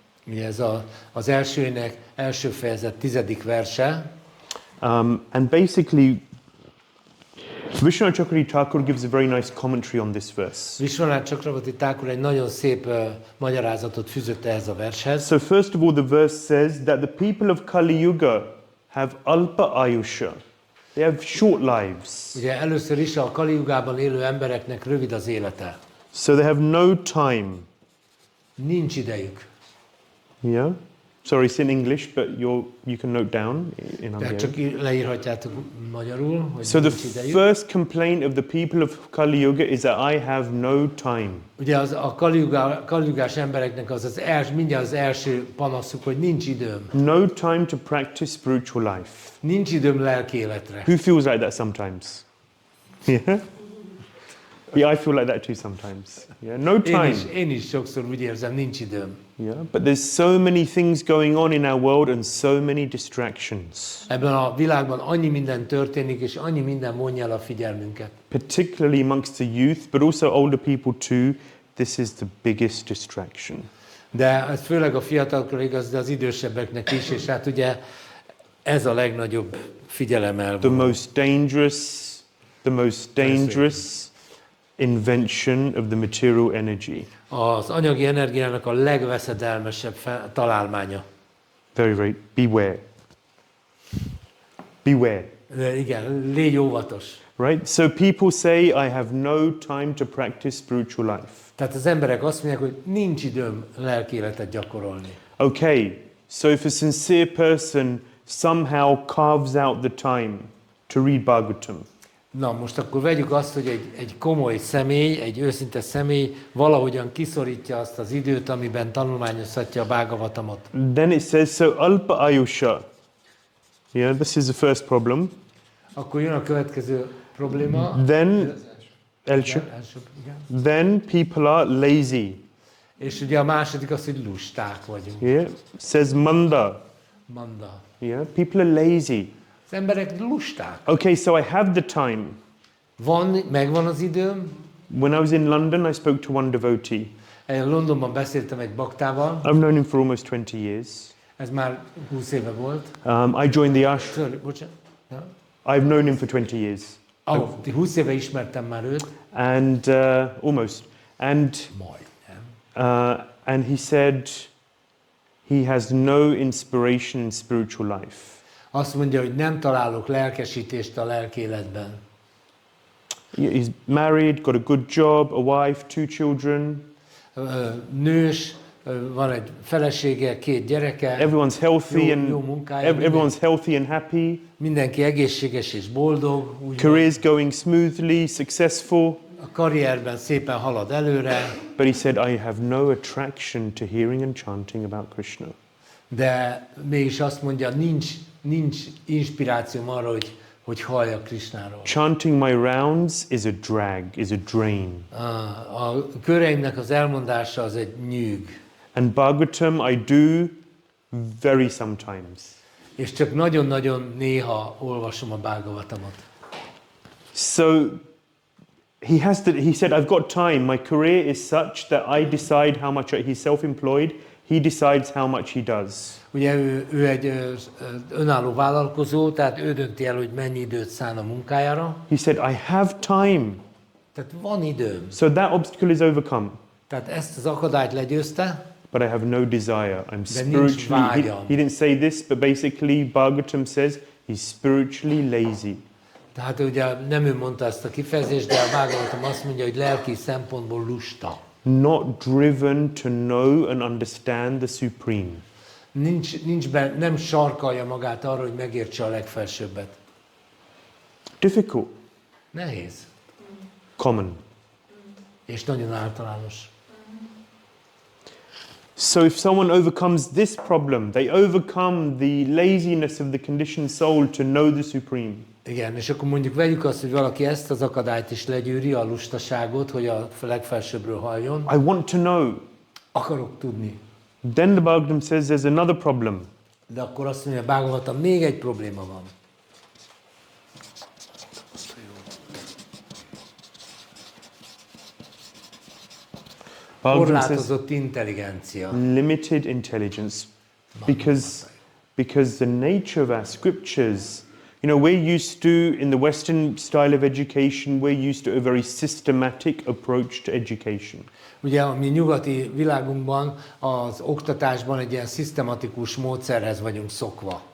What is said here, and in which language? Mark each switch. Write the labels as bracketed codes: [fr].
[hu] Ugye ez az első ének első fejezet 10. [en] verse. And basically, Vishwanath Chakravarti Thakur gives a very nice commentary on this verse. [hu] Vishwanath Chakravarti Thakur egy nagyon szép magyarázatot fűzött ehhez a vershez. [en] So first of all, the verse says that the people of Kali Yuga have alpa ayusha. They have short lives. [hu] Ugye először is a Kali Yugában élő embereknek rövid az élete. [en] So they have no time. [hu] Nincs idejük. [en] Yeah? Sorry, it's in English, but you can note down in [hu] Tehát [en] Hungarian. [hu] csak leírhatjátok magyarul, hogy [en] So [hu] nincs [en] the [hu] idejük. [en] first complaint of the people of Kali Yuga is that I have no time. [hu] Ugye a kaljugás embereknek mindjárt az első panaszuk, hogy nincs időm. [en] No time to practice spiritual life. [hu] Nincs időm lelki életre. [en] Who feels like that sometimes? Yeah? Yeah, I feel like that too sometimes. Yeah, no time. [hu] Én is sokszor úgy érzem, nincs időm. [en] Yeah, but there's so many things going on in our world and so many distractions. [hu] Ebben a világban annyi minden történik, és annyi minden vonja el a figyelmünket. [en] Particularly amongst the youth, but also older people too, this is the biggest distraction. [hu] De ez főleg a fiatalokra igaz, de az idősebbeknek is, és hát ugye ez a legnagyobb figyelem [en] The most dangerous invention of the material energy. [hu] Az anyagi energiának a legveszedelmesebb találmánya. [en] Very, beware. Beware. [hu] De igen, légy óvatos. [en] Right? So people say, I have no time to practice spiritual life. [hu] Tehát az emberek azt mondják, hogy nincs időm lelki életet gyakorolni. [en] Okay, so if a sincere person somehow carves out the time to read Bhagavatam, [hu] Na, most akkor vegyük azt, hogy egy komoly személy, egy őszinte személy valahogyan kiszorítja azt az időt, amiben tanulmányozhatja a Bhagavatamot. [en] then it says, so alpa ayusha. Yeah, this is the first problem. [hu] Akkor jön a következő probléma. [en] Then, [hu] Igen. [en] then people are lazy. [hu] És ugye a második az, hogy lusták vagyunk. [en] Yeah, says manda. [sa] Manda. [en] Yeah, people are lazy. [hu] Az emberek lusták. [en] Okay, so I have the time. [hu] Megvan az időm. [en] When I was in London, I spoke to one devotee. [hu] Én Londonban beszéltem egy baktával. [en] I've known him for almost 20 years. [hu] Ez már 20 éve volt. [en] I joined the ashram. Sorry, [hu] bocsánat. Ja. [en] I've known him for 20 years. [hu] 20 éve ismertem már őt. [en] And almost. And he said he has no inspiration in spiritual life. [hu] Azt mondja, hogy nem találok lelkesítést a lelki életben. [en] He's married, got a good job, a wife, 2 children. [hu] Nős, van egy felesége, 2 gyereke. [en] Everyone's healthy [hu] jó munkája, [en] everyone's healthy and happy. [hu] Mindenki egészséges és boldog. [en] Career's going smoothly, successful. [hu] A karrierben szépen halad előre. [en] But he said, I have no attraction to hearing and chanting about Krishna. [hu] De mégis azt mondja, nincs inspirációm arra, hogy halljak Krishnáról. [en] Chanting my rounds is a drag, is a drain. [hu] A köreimnek az elmondása az egy nyűg. [en] And Bhagavatam I do very sometimes. [hu] És csak nagyon-nagyon néha olvasom a Bhagavatamot. [en] So he said, I've got time. My career is such that I decide how much he's self-employed. He decides how much he does. [hu] Ugye ő egy önálló vállalkozó, tehát ő dönti el, hogy mennyi időt szán a munkájára. [en] He said, I have time. [hu] Tehát van időm. [en] So that obstacle is overcome. [hu] Tehát ezt az akadályt legyőzte. [en] But I have no desire. I'm [hu] De nincs [en] spiritually. [hu] vágyam. [en] He didn't say this, but basically Bhagavatam says he's spiritually lazy. [hu] Tehát ugye nem ő mondta ezt a kifejezést, de a Bhagavatam azt mondja, hogy lelki szempontból lusta. [en] Not driven to know and understand the supreme. [hu] Nem sarkalja magát arra, hogy megértse a legfelsőbbet. [en] Difficult. [hu] Nehéz. [en] Common. [hu] És nagyon általános. [en] So if someone overcomes this problem, they overcome the laziness of the conditioned soul to know the supreme. [hu] Igen, és akkor mondjuk vegyük azt, hogy valaki ezt az akadályt is legyűri, a lustaságot, hogy a legfelsőbbről halljon. [en] I want to know. [hu] Akarok tudni. [en] Then the Bhagavatam says there's another problem. [hu] De akkor azt mondja, Bhagavatam, még egy probléma van. Korlátozott intelligencia. [en] Limited intelligence. Because the nature of our scriptures, you know, we're used to, in the Western style of education, we're used to a very systematic approach to education. [hu] Ugye a mi nyugati világunkban az oktatásban egy ilyen szisztematikus módszerhez vagyunk szokva.